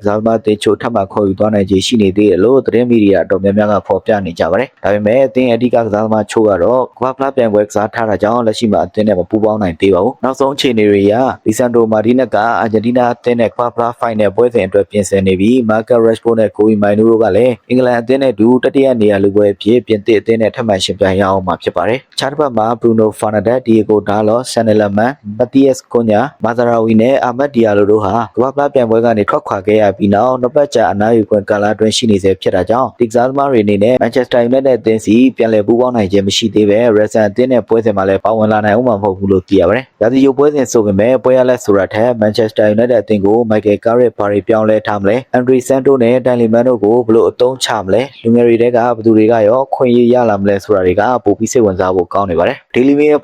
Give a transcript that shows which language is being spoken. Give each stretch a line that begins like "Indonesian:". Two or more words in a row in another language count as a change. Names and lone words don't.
Burmese: စားသမားအသင်းချို့ထပ်မံခေါ်ယူသွားနိုင်ခြေရှိနေသေးတယ်လို့သတင်းမီဒီယာအတော်များများကဖော်ပြနေကြပါတယ်။ဒါပေမဲ့အသင်းအဓိကကစားသမားချို့ကတော့ကမ္ဘာ့ဖလားပြိုင်ပွဲကစားထားတာကြောင့်လက်ရှိမှာအသင်းနဲ့မပူးပေါင်းနိုင်သေးပါဘူး။နောက်ဆုံး အခြေအနေတွေအရ Lisandro Martinez ကအာဂျင်တီးနားအသင်းနဲ့ကမ္ဘာ့ဖလားဖိုင်နယ်ပွဲစဉ်အတွက်ပြင်ဆင်နေပြီး Marcus Rashford နဲ့ Kobbie Mainoo တို့ကလည်းအင်္ဂလန်အသင်းနဲ့အတူတတိယနေရာလူပွဲအဖြစ် ပြင်သစ်အသင်းနဲ့ထပ်မံရှင်ပြိုင်ရအောင်မှာဖြစ်ပါတယ်။ခြားတစ်ဖက်မှာ Bruno Fernandes, Diego Dalot, Sané Laman, Matheus Cunha, Mazraoui နဲ့ Amad Diallo တို့ဟာကမ္ဘာ့ဖလားပြို င်ပွဲကနေထွက်ခွာခဲ့ရပြီးနောက်နှစ်ပတ်ကြာအနားယူခွင့်ကာလအတွင်းရှိနေစေဖြစ်တာကြောင့်ဒီကစားသမားတွေအနေနဲ့ Manchester United အသင်းစီပြန်လည်ပူးပေါင်းနိုင်ခြင်းမရှိသေးပဲ Razan အသင်းနဲ့ပွဲစဉ်မှာလည်းပါဝင်လာနိုင်အောင်မဟုတ်ဘူးလို့သိရပါတယ်။ရာသီယိုပွဲစဉ်ဆိုပေမဲ့ပွဲရလက်ဆိုတာထက် Manchester United အသင်းကို Michael Carrick ဘာတွေပြောင်းလဲထားမလဲ Andre Santo နဲ့ Tielemans တို့ကိုဘယ်လိုအသုံးချမလဲလူငယ်တွေတဲကဘယ်သူတွေကရောခွင့်ရရလာမလဲဆိုတာတွေကပိုပြီးစိတ်ဝင်စားဖို့ကောင်းနေပါတယ်။ Daily Mail ဖော်ပြ